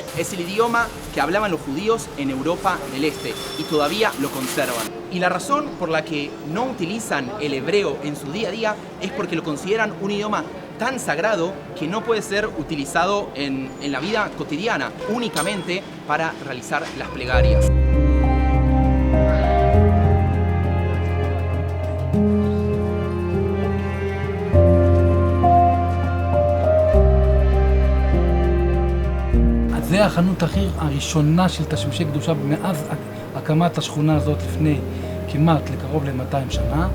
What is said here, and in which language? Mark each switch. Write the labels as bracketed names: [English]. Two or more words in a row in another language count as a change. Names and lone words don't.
[Spanish] Es el idioma que hablaban los judíos en Europa del Este y todavía lo conservan. Y la razón por la que no utilizan el hebreo en su día a día es porque lo consideran un idioma tan sagrado que no puede ser utilizado en la vida cotidiana, únicamente para realizar las plegarias. [Hebrew] זה החנות הראשונה של תשמישי קדושה מאז הקמת השכונה הזאת לפני כמעט לקרוב ל-200 שנה.